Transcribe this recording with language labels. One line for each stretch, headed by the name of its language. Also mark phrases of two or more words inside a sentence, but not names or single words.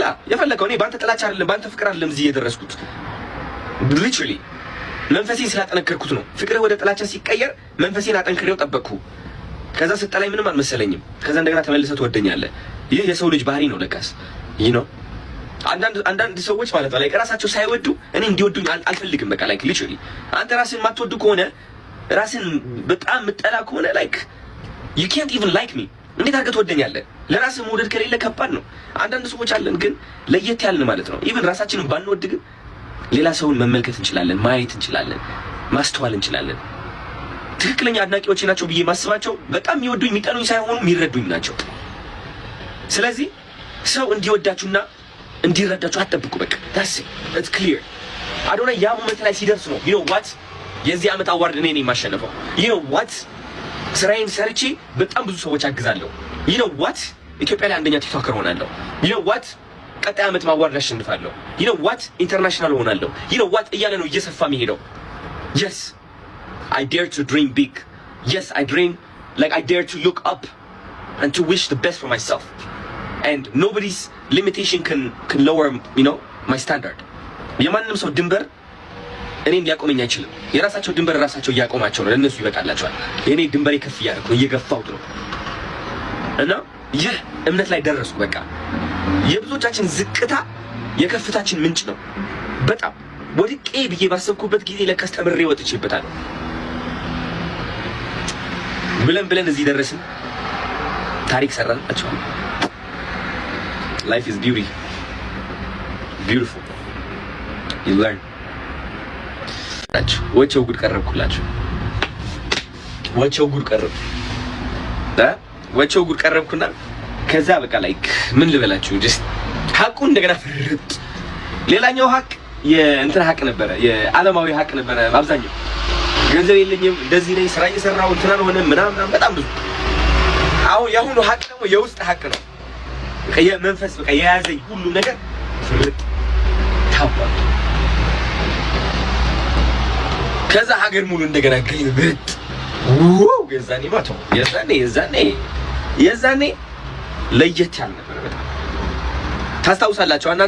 Amharic: የፈለከው። እኔ ባንተ ጥላቻ አይደለም ባንተ ፍቅር አይደለም እዚህ የደረስኩት። ሊትራሊ መንፈሴን ስላጠነከርኩት ነው። ፍቅርህ ወደ ጥላቻ ሲቀየር መንፈሴን አጠንክሬው ጠበቅኩ። ከዛ ስጠላኝ ምንም አልመሰለኝም። ከዛ እንደገና ተመልሰህ ትወደኛለህ። ይህ የሰው ልጅ ባህሪ ነው ለካስ። ይህ ነው አንዳንድ ሰዎች ማለት ነው ራሳቸው ሳይወዱ እኔ እንዲወዱኝ አልፈልግም። በቃ
English: like literally
Amharic: አንተ ራስን የማትወዱ ከሆነ ራስን በጣም የምጠላ ከሆነ
English: like you can't even like me
Amharic: እንዴት አድርገህ ትወደኛለህ? ለራስህ መውደድ ከሌለ ከባድ ነው። አንዳንድ ሰዎች አለን ግን ለየት ያልን ማለት ነው። ኢቭን ራሳችንን ባንወድ ግን ሌላ ሰውን መመልከት እንችላለን፣ ማየት እንችላለን፣ ማስተዋል እንችላለን። ትክክለኛ አድናቂዎች ናቸው ብዬ ማስባቸው በጣም የሚወዱኝ የሚጠሉኝ ሳይሆኑ የሚረዱኝ ናቸው። ስለዚህ ሰው እንዲወዳችሁና እንዲረዳችሁ አትጠብቁ። በቃ
English: that's clear።
Amharic: አዶናይ ያ ሞመንት ላይ ሲደርስ ነው
English: you know what
Amharic: የዚህ ዓመት አዋርድ እኔ ነኝ የማሸነፈው።
English: you know what
Amharic: ስራዬን ሰርቼ በጣም ብዙ ሰዎች አግዛለሁ።
English: you know what
Amharic: ኢትዮጵያ ላይ አንደኛ ቲክቶከር ሆናለሁ።
English: you know what
Amharic: ቀጣይ ዓመት ማዋርድ አሸንፋለሁ።
English: you know what
Amharic: ኢንተርናሽናል ሆናለሁ።
English: you know what
Amharic: እያለ ነው እየሰፋ የሚሄደው።
English: yes I dare to dream big. Yes I dream like I dare to look up and to wish the best for myself. And nobody's limitation can lower my standard.
Amharic: የማንም ሰው ድንበር እኔን ሊያቆመኝ አይችልም። የራሳቸው ድንበር ራሳቸው እያቆማቸው ነው። ለእነሱ ይበቃላቸዋል። የኔ ድንበሬ ከፍ እያደረኩ ነው፣ እየገፋሁት ነው። እና ይህ እምነት ላይ ደረስኩ። በቃ የብዙዎቻችን ዝቅታ የከፍታችን ምንጭ ነው። በጣም ወድቄ ብዬ ባሰብኩበት ጊዜ ለካስ ተምሬ ወጥቼበታለሁ። ብለን እዚህ ደረስን። ታሪክ ሰራንላችሁ።
English: Life is beautiful. You learn.
Amharic: ወቸው ጉድ ቀረብኩላችሁ። ወቸው ጉድ ቀረብኩና ከዛ በቃ ላይክ ምን ልበላችሁ just ሀቁ እንደገና ፍርጥ። ሌላኛው ሀቅ የእንትን ሀቅ ነበረ፣ የዓለማዊ ሀቅ ነበረ። አብዛኛው ገንዘብ የለኝም እንደዚህ ነኝ ስራ እየሰራሁ እንትና ሆነ ምናምን በጣም ብዙ። አሁን የአሁኑ ሀቅ ደግሞ የውስጥ ሀቅ ነው። በቃ የመንፈስ በቃ የያዘኝ ሁሉ ነገር ፍርጥ ታውቋል። ከዛ ሀገር ሙሉ እንደገና ግልብጥ የዛኔ ማተው የዛኔ ለየት ያለ ነበር በጣም። ታስታውሳላችሁ እናንተ?